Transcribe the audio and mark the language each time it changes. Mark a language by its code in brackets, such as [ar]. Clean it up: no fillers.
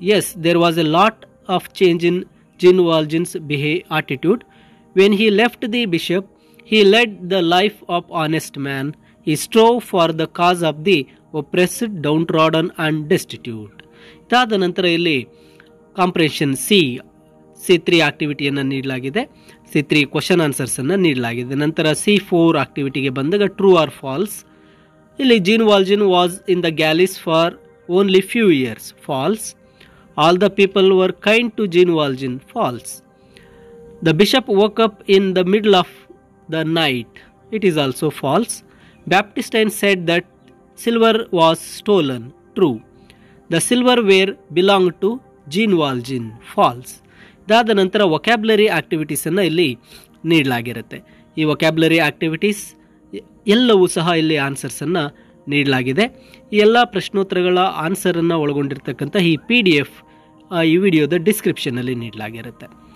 [en] Yes, there was a lot of change in Jean Valjean's attitude. When he left the bishop, he led the life of honest man. He strove for the cause of the oppressed, downtrodden and destitute. [kn] ಇದಾದ ನಂತರ ಇಲ್ಲಿ comprehension C3 ಆಕ್ಟಿವಿಟಿಯನ್ನು ನೀಡಲಾಗಿದೆ. C3 question ಆನ್ಸರ್ಸನ್ನು ನೀಡಲಾಗಿದೆ. ನಂತರ C4 ಆಕ್ಟಿವಿಟಿಗೆ ಬಂದಾಗ [en] True or false. ಇಲ್ಲಿ Jean Valjean was in the galleys for only few years. False. All the people were kind to Jean Valjean. False. The bishop woke up in the middle of the night. It is also false. Baptistine said that silver was stolen. True. The silverware belonged to Jean Valjean. False. [kn] ಇದಾದ ನಂತರ vocabulary ಆಕ್ಟಿವಿಟೀಸನ್ನು ಇಲ್ಲಿ ನೀಡಲಾಗಿರುತ್ತೆ. ಈ vocabulary activities ಎಲ್ಲವೂ ಸಹ ಇಲ್ಲಿ ಆನ್ಸರ್ಸನ್ನು ನೀಡಲಾಗಿದೆ. ಈ ಎಲ್ಲ ಪ್ರಶ್ನೋತ್ತರಗಳ ಆನ್ಸರನ್ನು ಒಳಗೊಂಡಿರ್ತಕ್ಕಂಥ ಈ PDF ಈ ವಿಡಿಯೋದ ಡಿಸ್ಕ್ರಿಪ್ಷನಲ್ಲಿ ನೀಡಲಾಗಿರುತ್ತೆ.